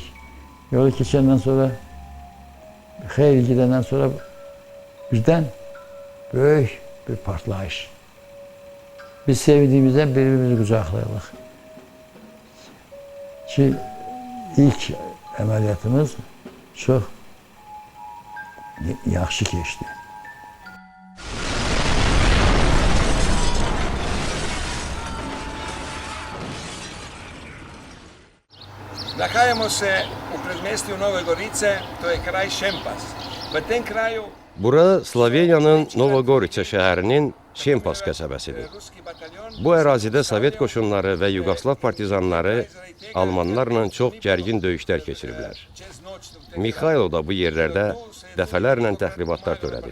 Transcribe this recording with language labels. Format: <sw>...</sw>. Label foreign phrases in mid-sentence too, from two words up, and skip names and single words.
<az>Yolu keçəndən sonra, xeyli gedəndən sonra birdən böyük bir partlayış. Biz sevdiyimizdən bir-birimizi qucaqlayırıq. Ki, ilk əməliyyatımız çox yaxşı keçdi.</az> <sl>Nahajamo se u predmestju Nove Gorice, to je kraj Šempas. V tem kraju</sl> <az>Bura Sloveniyanın Novogorica şəhərinin Şempas qəsəbəsidir. Bu ərazidə Sovet qoşunları və Yugoslav partizanları Almanlarla çox gərgin döyüşlər keçiriblər. Mikhailo da bu yerlərdə dəfələrlə təxribatlar törədib.</az>